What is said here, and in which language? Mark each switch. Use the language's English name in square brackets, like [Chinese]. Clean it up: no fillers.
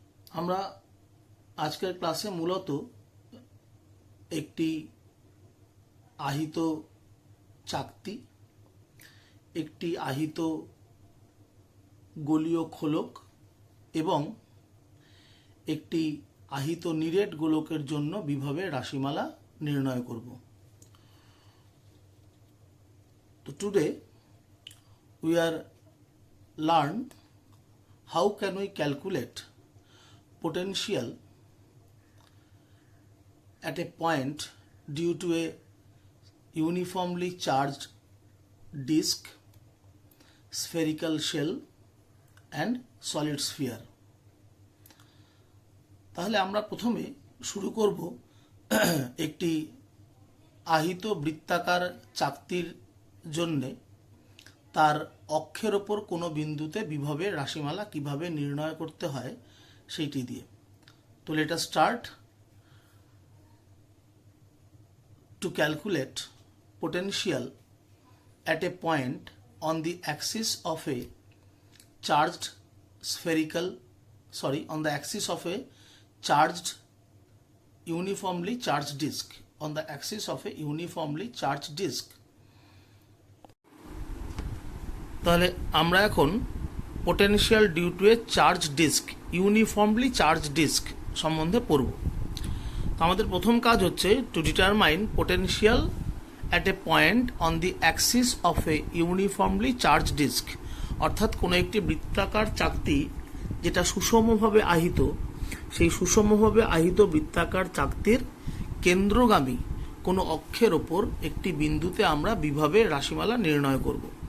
[Bangla] আমরা আজকের ক্লাসে মূলত একটি আহিত চাকতি, একটি আহিত গোলীয় খোলক এবং একটি আহিত নিরেট গোলকের জন্য বিভবের রাশিমালা নির্ণয় করব। তো [English] Today we are learn how can we calculate potential at a point due to a uniformly charged disk, spherical shell and solid sphere। [Bangla] তাহলে আমরা প্রথমে শুরু করব একটি আহিত বৃত্তাকার চাকতির জন্যে তার অক্ষের ওপর কোনো বিন্দুতে বিভবের রাশিমালা কিভাবে নির্ণয় করতে হয় সেইটি দিয়ে। [English] তো let us start. To calculate potential at a point on the axis of a charged spherical on the axis of a charged uniformly charged disk, on the axis of a uniformly charged disk। [Bangla] তাহলে আমরা এখন [English] potential due to a charged disk, uniformly charged disk [Bangla] সম্বন্ধে পড়ব। তো আমাদের প্রথম কাজ হচ্ছে [English] to determine potential at a point on the axis of a uniformly charged disk, [Bangla] অর্থাৎ কোনো একটি বৃত্তাকার চাকতি যেটা সুষমভাবে আহিত, সেই সুষমভাবে আহিত বৃত্তাকার চাকতির কেন্দ্রগামী কোনো অক্ষের ওপর একটি বিন্দুতে আমরা বিভবের রাশিমালা নির্ণয় করব।